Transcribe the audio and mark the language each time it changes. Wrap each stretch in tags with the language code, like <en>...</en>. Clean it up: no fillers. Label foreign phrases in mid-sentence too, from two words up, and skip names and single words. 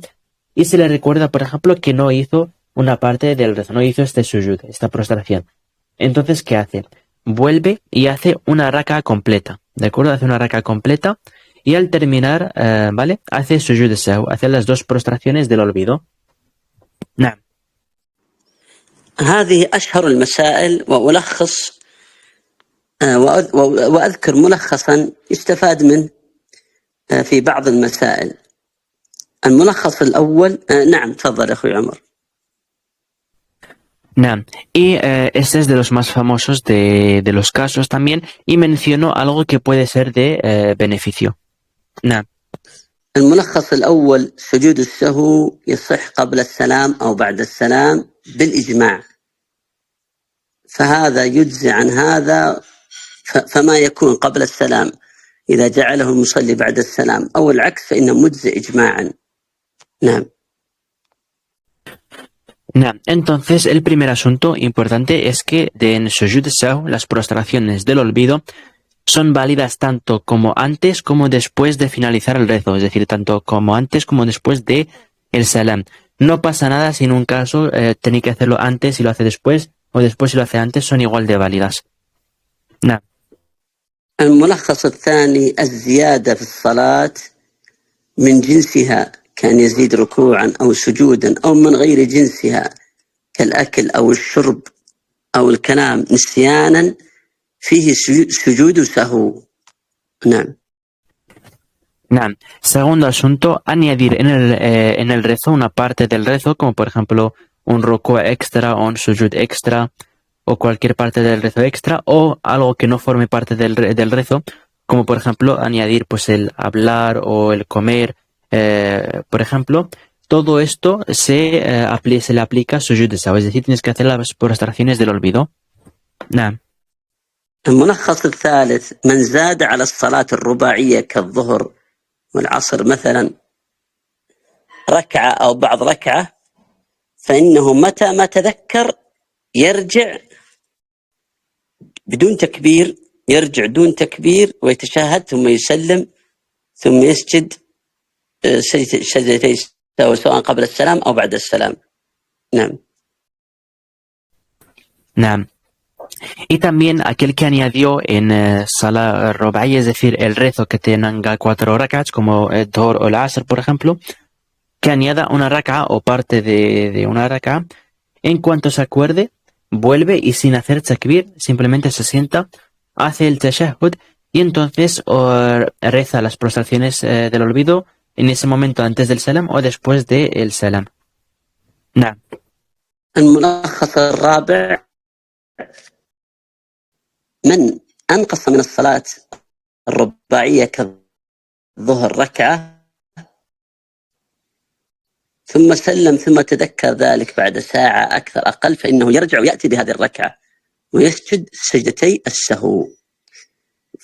<es>Y se le recuerda, por ejemplo, que no hizo una parte del rezo, no hizo este sujud, esta prostración. Entonces, ¿qué hace? Vuelve y hace una raka completa, ¿de acuerdo? Hace una raka completa y al terminar, ¿vale? Hace</es> <ar>سجود سهو,</ar> <es>hace las 2 prostraciones del olvido.</es> <ar>نعم. هذه أشهر المسائل وألخص وأذكر ملخصا يستفاد منه في بعض المسائل. الملخص الأول نعم تفضل أخوي عمر. نعم.</ar> <es>Y este es de los más famosos de los casos también, y menciono algo que puede ser de beneficio.</es> <ar>نعم. الملخص الأول سجود السهو يصح قبل السلام أو بعد السلام بالإجماع، فهذا يجزي عن هذا، فما يكون قبل السلام إذا جعله المصلي بعد السلام أو العكس فإنه مجزي إجماعا. نعم. نعم.</ar> <es>Entonces, el primer asunto importante es que en</es> <ar>سجود سهو,</ar> <es>las prostraciones del olvido son válidas tanto como antes como después de finalizar el rezo, es decir, tanto como antes como después de el salam. No pasa nada si en un caso tiene que hacerlo antes y lo hace después, o después si lo hace antes, son igual de válidas.</es> <ar>نعم. الملخص الثاني الزيادة في الصلاة من جنسها كان يزيد ركوعا أو سجودا أو من غير جنسها كالأكل أو الشرب أو الكلام نسيانا فيه سجود سهو. نعم. نعم.</ar> <es>Segundo asunto, añadir en el rezo una parte del rezo, como por ejemplo un rukú extra o un sujud extra, o cualquier parte del rezo extra, o algo que no forme parte del rezo, como por ejemplo añadir pues el hablar o el comer, por ejemplo. Todo esto se le aplica</es> <ar>سجود سهو,</ar> <es>es decir, tienes que hacer las prostraciones del olvido.</es> <ar>نعم. الملخص الثالث من زاد على الصلاة الرباعية كالظهر والعصر مثلا ركعة أو بعض ركعة فإنه متى ما تذكر يرجع بدون تكبير، يرجع دون تكبير ويتشهد ثم يسلم ثم يسجد سجدتي سواء قبل السلام أو بعد السلام. نعم. نعم.</ar> <es>Y también aquel que añadió en</es> <ar>صلاة رباعي,</ar> <es>es decir, el rezo que tenga 4 rak'ats, como el Dhuhr o el Asr, por ejemplo, que añada una rak'a o parte de una rak'a, en cuanto se acuerde, vuelve y sin hacer takbir, simplemente se sienta, hace el tashahhud y entonces reza las prostraciones del olvido en ese momento antes del salam o después del salam.</es> <ar>نعم. الملخص الرابع من أنقص من الصلاة الرباعية كالظهر ركعة ثم سلم ثم تذكر ذلك بعد ساعة أكثر أقل فإنه يرجع ويأتي بهذه الركعة ويسجد سجدتي السهو.</ar>